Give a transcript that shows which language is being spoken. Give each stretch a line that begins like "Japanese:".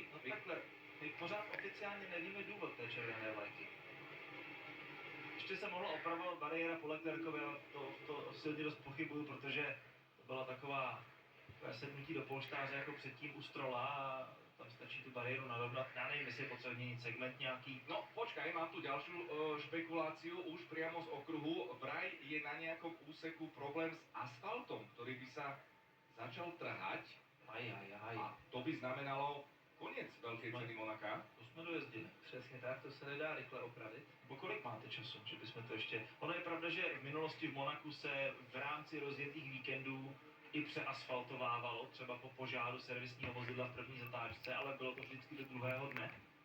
Czech: No takhle, my pořád oficiálně nevíme důvod té červené vlajky. Ještě se mohla opravovat bariéra po Leclercovi, ale to silně dost pochybuju, protože to byla takové sednutí do polštáře jako předtím u Strolla a tam stačí tu bariéru narovnat. Já nevím, jestli je potřeba měnit segment nějaký.
Slovak: No počkaj, mám tu ďalšiu špekuláciu už priamo z okruhu. Vraj je na nejakom úseku problém s asfaltom, ktorý by sa začal trhať. Aj. A to by znamenalo koniec veľkej ceny Monaka.
Czech: To jsme dojezdili. Přesně tak, to se nedá rychle opravit. Bo kolik máte času, že bychom to ještě... Ono je pravda, že v minulosti v Monaku se v rámci rozjetých víkendů i přeasfaltovávalo, třeba po požáru servisního vozidla v první zatáčce, ale bylo to vždycky do druhého dne.